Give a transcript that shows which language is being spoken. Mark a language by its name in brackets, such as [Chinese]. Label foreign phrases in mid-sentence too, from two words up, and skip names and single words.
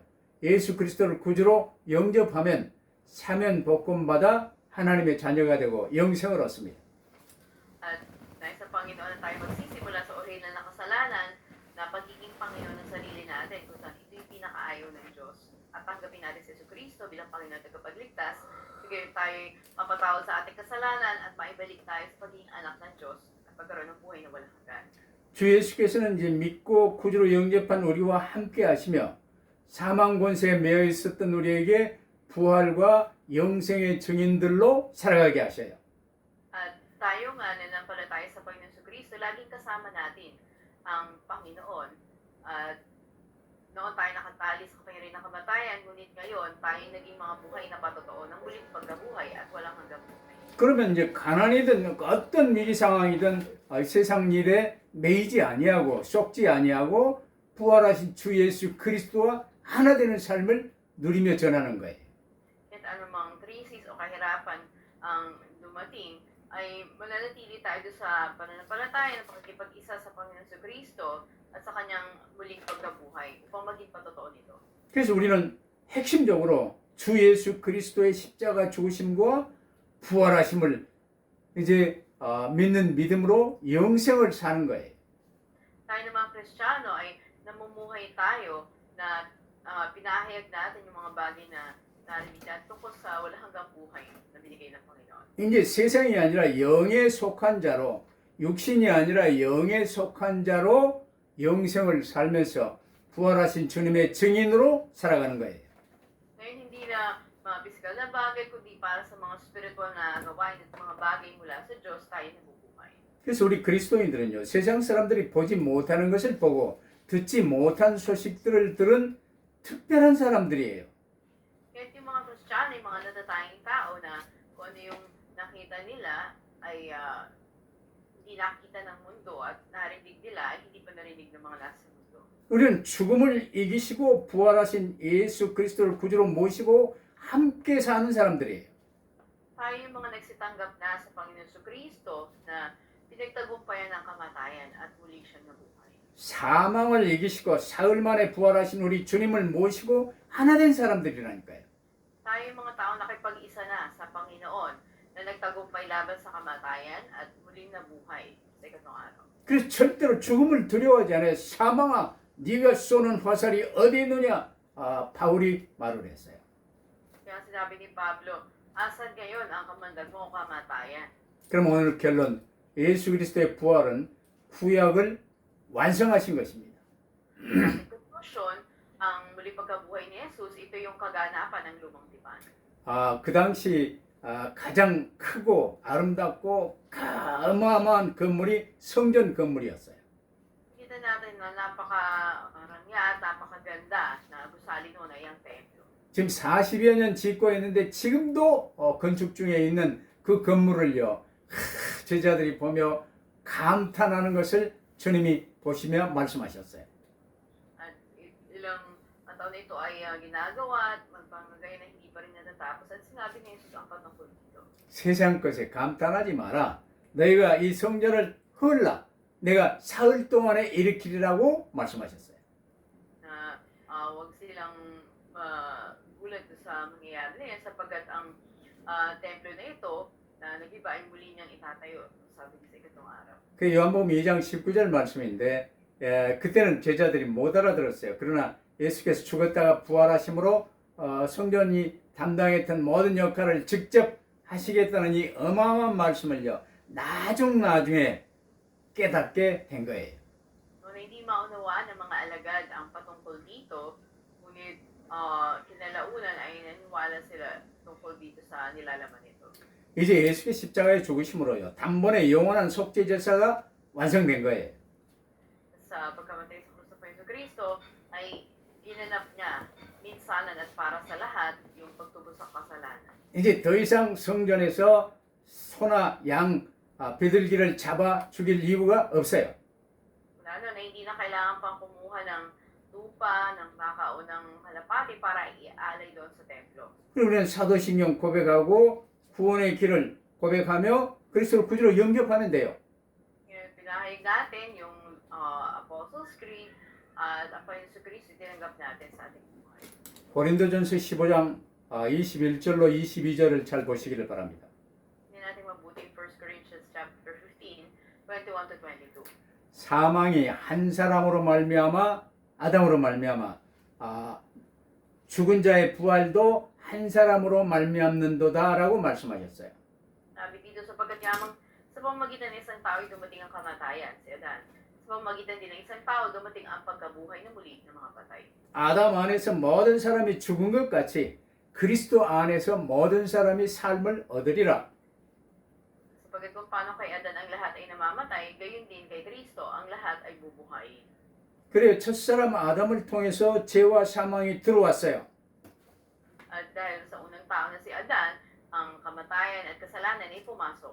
[Korean] 예수 그리스도를 구주로 영접하면 사면 복권 받아 하나님의 자녀가 되고 영생을 얻습니다. [Filipino] At dahil sa Panginoon na tayo magsisimula sa orihinal na kasalanan na pagiging Panginoon ng sarili natin kung saan ito yung pinakaayaw ng Diyos. At tanggapin natin si Kristo bilang Panginoon at tagapagligtas. Sige tayo mapatawad sa ating kasalanan at maibalik tayo sa pagiging anak ng Diyos at pagkaroon ng buhay na walang hanggan. [Korean] 주 예수께서는 이제 믿고 구주로 영접한 우리와 함께 하시며 사망 권세에 매여 있었던 우리에게 부활과 영생의 증인들로 살아가게 하셔요. [Filipino] At tayo nga nanampalataya sa Panginoon sa Kristo, laging kasama natin ang Panginoon. At noon tayo nakatali sa kapangyarihan ng kamatayan, ngunit ngayon tayo naging mga buhay na patotoo ng muling pagkabuhay at walang hanggang buhay. [Korean] 그러면 이제 가난이든 어떤 위기 상황이든 세상 일에 매이지 아니하고 쏙지 아니하고 부활하신 주 예수 그리스도와 하나 되는 삶을 누리며 전하는 거예요. [Filipino] At anumang krisis o kahirapan ang dumating, ay mananatili tayo doon sa pananampalataya ng pakikipag-isa sa Panginoon sa Kristo at sa kanyang muling pagkabuhay upang maging patotoo nito. [Korean] 그래서 우리는 핵심적으로 주 예수 그리스도의 십자가 죽으심과 부활하심을 이제 믿는 믿음으로 영생을 사는 거예요. [Filipino] Tayo ng mga Kristiyano ay namumuhay tayo na pinahayag natin yung mga bagay na narinig natin tungkol sa walang hanggang buhay na binigay ng Panginoon. [Korean] 이제 세상이 아니라 영에 속한 자로 육신이 아니라 영에 속한 자로 영생을 살면서 부활하신 주님의 증인으로 살아가는 거예요. [Filipino] Ngayon hindi na mga physical na bagay kundi para sa mga spiritual na gawain at mga bagay mula sa Diyos tayo nabubuhay. [Korean] 그래서 우리 그리스도인들은요, 세상 사람들이 보지 못하는 것을 보고 듣지 못한 소식들을 들은 특별한 사람들이에요. [Filipino] Kaya yung mga Kristiyano, yung mga natatanging tao na kung ano yung nakita nila ay hindi nakita ng mundo at narinig nila ay hindi pa narinig ng mga nasa mundo. [Korean] 우리는 죽음을 이기시고 부활하신 예수 그리스도를 구주로 모시고 함께 사는 사람들이에요. [Filipino] Tayo yung mga nagsitanggap na sa Panginoon sa Kristo na pinagtagumpayan ng kamatayan at muli siyang nabuhay. [Korean] 사망을 이기시고 사흘 만에 부활하신 우리 주님을 모시고 하나 된 사람들이라니까요. [Filipino] Tayo yung mga tao nakipag-isa na sa Panginoon na nagtagumpay laban sa kamatayan at muling nabuhay sa ikatong araw. [Korean] 그래서 절대로 죽음을 두려워하지 않아요. 사망아, 네가 쏘는 화살이 어디 있느냐? 바울이 말을 했어요. [Filipino] Kaya sinabi ni Pablo, asan ngayon ang kamandag mo kamatayan? [Korean] 그럼 오늘 결론, 예수 그리스도의 부활은 구약을 완성하신 것입니다. [Filipino] Ang [English] conclusion resurrection, [Filipino] ang muli pagkabuhay ni Jesus, ito yung kaganapan ng lumang tipan. [Korean] 그 당시 가장 크고 아름답고 어마어마한 건물이 성전 건물이었어요. [Filipino] Kita natin na napaka-rangya at napakaganda na gusali noon ay ang templo. [Korean] 지금 40여 년 짓고 있는데 지금도 건축 중에 있는 그 건물을요. 제자들이 보며 감탄하는 것을 주님이 보시며 말씀하셨어요. [Filipino] At ilang taon na ito ay ginagawa at magpangagay na hindi pa rin natatapos. At sinabi ni Jesus ang patungkol dito. [Korean] 세상 것에 감탄하지 마라. 너희가 이 성전을 헐라. 내가 사흘 동안에 일으키리라고 말씀하셨어요. [Filipino] Na wag silang gulat sa mangyayari na yan sapagkat ang templo na ito na nag-iba ay muli niyang itatayo. Sabi sa ikatong araw. [Korean] 그 요한복음 2장 19절 말씀인데 그때는 제자들이 못 알아들었어요. 그러나 예수께서 죽었다가 부활하심으로 성전이 담당했던 모든 역할을 직접 하시겠다는 이 어마어마한 말씀을요. 나중에 깨닫게 된 거예요. [Filipino] Noon na hindi maunawaan ng mga alagad ang patungkol dito, ngunit kinalaunan ay naniwala sila tungkol dito sa nilalaman nito. [Korean] 이제 예수의 십자가의 죽으심으로요. 단번에 영원한 속죄 제사가 완성된 거예요. [Filipino] Sa pagkamatay sa Kristo Yesu Kristo ay ginanap niya minsanan at para sa lahat yung pagtubos sa kasalanan. [Korean] 이제 더 이상 성전에서 소나 양 비둘기를 잡아 죽일 이유가 없어요. [Filipino] Wala na hindi na kailangan pang kumuha ng tupa, ng baka o ng kalapati para ialay doon sa templo. [Korean] 그리고 우리는 사도신경 고백하고 구원의 길을 고백하며 그리스도를 구주로 영접하면 돼요. [Filipino] Ngayon, pinahayag natin yung Apostles' Creed at ang Panginoon sa Kristo tinanggap natin sa ating buhay. [Korean] 고린도전서 15장 21절로 22절을 잘 보시기를 바랍니다. [Filipino] Hindi natin mabuti [English] in 1 Corinthians chapter 15, 21 to 22. [Korean] 사망이 한 사람으로 말미암아 아담으로 말미암아 죽은 자의 부활도 한 사람으로 말미암는도다라고 말씀하셨어요. [Filipino] Sabi dito, sapagkat yamang sa pamamagitan ng isang tao ay dumating ang kamatayan, si Adan. Sa pamamagitan din ng isang tao, dumating ang pagkabuhay na muli ng mga patay. [Korean] 아담 안에서 모든 사람이 죽은 것 같이 그리스도 안에서 모든 사람이 삶을 얻으리라. [Filipino] Sapagkat kung paano kay Adan ang lahat ay namamatay, gayon din kay Kristo ang lahat ay bubuhay. [Korean] 그래요. 첫사람 아담을 통해서 죄와 사망이 들어왔어요. [Filipino] At dahil sa unang tao na si Adan, ang kamatayan at kasalanan ay pumasok.